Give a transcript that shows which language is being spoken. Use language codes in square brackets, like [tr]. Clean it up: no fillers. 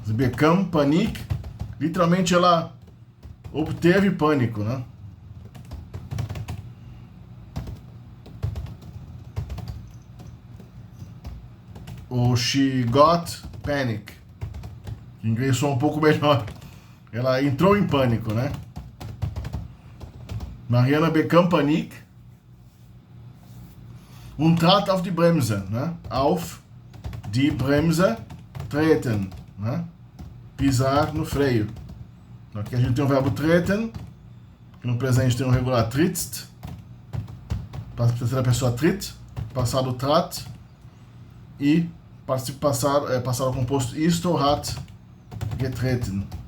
[de] Bekam Panik, [pt] literalmente ela obteve pânico, né? Ou [en] she got panic. [pt] Em inglês soa um pouco melhor. Ela entrou em pânico, né? [de] Mariana bekam Panik und trat auf die Bremse, né? Auf die Bremse treten, né? [pt] Pisar no freio. Aqui a gente tem o verbo treten, que no presente tem o regular trittst, terceira pessoa tritt, passado trat, e passado composto isto hat getreten.